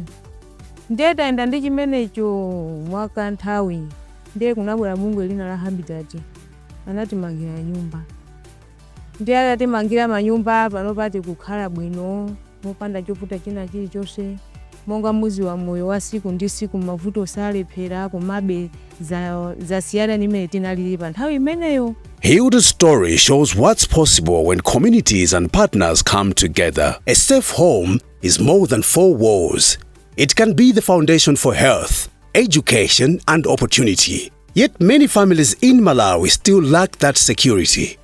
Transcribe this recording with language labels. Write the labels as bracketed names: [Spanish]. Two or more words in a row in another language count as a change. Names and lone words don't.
[Nyanja] Ndiye tayenda ndi chimenecho mwaka nthawi ndiye kunabwera bungwe lina la Habitat anatimangira nyumba. Ndiye atatimangira manyumba pano pati kukhala bwino mopanda chovuta china chilichonse monga muzi wa moyo wa siku ndi siku mavuto salephera komabe zasiyana ndi imene tinalili pa nthawi imeneyo. [English] Hilda's story shows what's possible when communities and partners come together. A safe home is more than four walls. It can be the foundation for health, education, and opportunity. Yet many families in Malawi still lack that security.